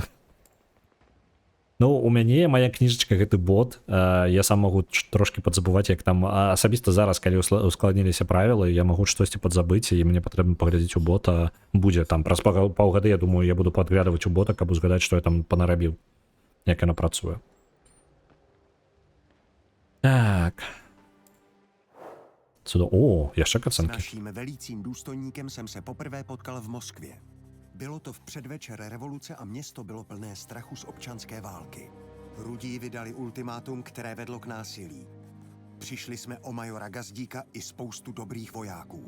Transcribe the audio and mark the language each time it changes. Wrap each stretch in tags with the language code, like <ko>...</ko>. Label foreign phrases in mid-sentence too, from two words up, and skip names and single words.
<be>Ну, у мяне моя кніжачка гэты бот, я сам магу трошки падзабываць, як там асабіста зараз, калі ускладніліся правілы, я магу штосьці падзабыць, і мне патрэбна паглядзець у бота. Будзе там праз паўгады, я думаю, я буду падглядаваць у бота, каб узгадаць, што я там панарабіў, як яна працуе. Так.</be> <cs>Ještě kacenky. S naším velícím důstojníkem jsem se poprvé potkal v Moskvě. Bylo to v předvečer revoluce a město bylo plné strachu z občanské války. Rudí vydali ultimátum, které vedlo k násilí. Přišli jsme o majora Gazdíka i spoustu dobrých vojáků.</cs>